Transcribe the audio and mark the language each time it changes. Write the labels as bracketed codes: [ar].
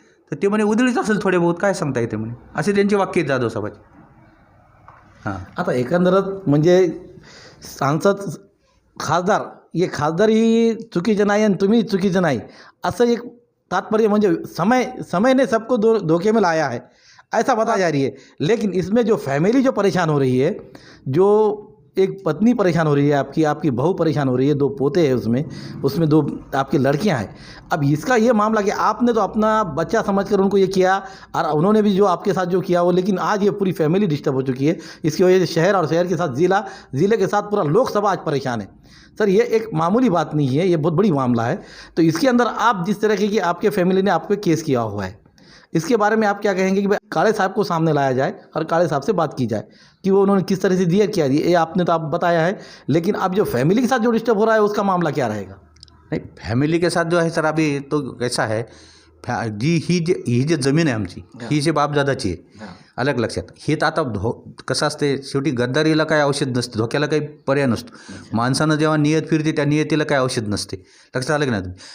[mr] तर ते म्हणे उधळीच असेल थोडे बहुत, काय सांगता येते म्हणे, असे त्यांची वाक्य आहेत जाधव साहेबाची. हां आता एकंदरच म्हणजे सांसद खासदार हे खासदारही चुकीचे नाही आणि तुम्ही चुकीचे नाही असं एक तात्पर्य म्हणजे [hi] समय ने सबको धोखे में लाया है ऐसा बताया जा रही है. लेकिन इसमें जो फैमिली जो परेशान हो रही है, जो एक पत्नी परेशान हो रही है, आपकी बहू परेशान हो रही है, 2 पोते हैं उसमें 2 आपकी लड़कियां हैं. अब इसका ये मामला कि आपने तो अपना बच्चा समझकर उनको ये किया और उन्होंने भी जो आपके साथ जो किया वो, लेकिन आज ये पूरी फैमिली डिस्टर्ब हो चुकी है. इसकी वजह से शहर और शहर के साथ ज़िले के साथ पूरा लोकसभा आज परेशान है. सर ये एक मामूली बात नहीं है, ये बहुत बड़ी मामला है. तो इसके अंदर आप जिस तरह की आपके फैमिली ने आप पे केस किया हुआ है, इसके बारे में आप क्या कहेंगे कि भाई काले साहब को सामने लाया जाए और काले साहब से बात की जाए कि वो उन्होंने किस तरह से दिया, क्या दिया, ये आपने तो आप बताया है, लेकिन अब जो फैमिली के साथ जो डिस्टर्ब हो रहा है उसका मामला क्या रहेगा. [mr] नाही फॅमिली [hi] के साथ जो [mr] आहे सर [hi] अभी तो कैसा है [mr] ही जी जमीन आहे आमची ही जी बापदादाची आहे, अलग लक्षात. हे तर आता कसं असते शेवटी गद्दारीला काय औषध नसते, धोक्याला काही पर्याय नसतो. माणसानं जेव्हा नियत फिरते त्या नियतीला काय औषध नसते, लक्षात आलं की नाही.